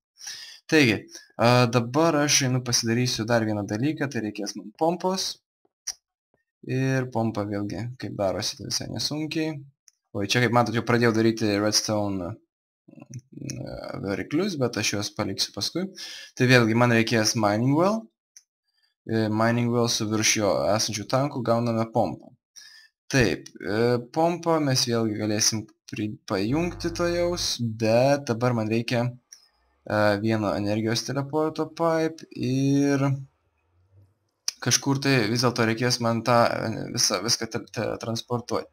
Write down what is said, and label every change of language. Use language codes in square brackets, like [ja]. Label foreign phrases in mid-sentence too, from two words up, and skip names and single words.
[lt] Taigi, dabar aš einu pasidarysiu dar vieną dalyką, tai reikės man pompos. Ir pompa vėlgi, kaip darosi, tai visai nesunkiai. O čia, kaip matot, jau pradėjau daryti redstone variklius, bet aš juos paliksiu paskui. Tai vėlgi, man reikės [en] mining well. Mining well [lt] su virš jo esančių tankų gauname pompą. Taip, pompą mes vėlgi galėsim pajungti to jaus, bet dabar man reikia vieno energijos teleporto pipe ir kažkur tai vis dėlto reikės man tą viską transportuoti.